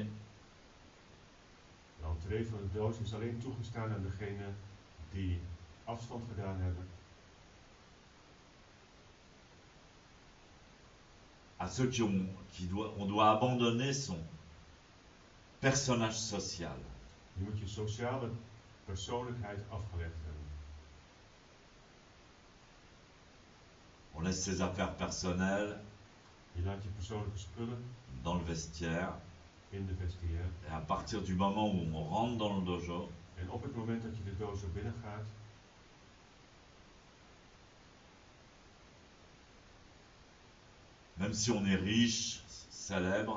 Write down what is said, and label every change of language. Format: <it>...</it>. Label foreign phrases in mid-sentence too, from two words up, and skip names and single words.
<nl>De entree van de doos is alleen toegestaan aan degenen die afstand gedaan hebben.</nl> <fr>à ceux on doit abandonner son personnage social.</fr> <nl>Je moet je sociale persoonlijkheid afgelegd hebben.</nl> <fr>On laisse ses affaires personnelles</fr> <nl>Je laat je persoonlijke spullen</nl> <fr>dans le vestiaire</fr> <nl>in de vestiaire.</nl> <fr>et à partir du moment où on rentre dans le dojo,</fr> <nl>En op het moment dat je de doos er binnen gaat,</nl> <fr>même si on est riche, célèbre,</fr>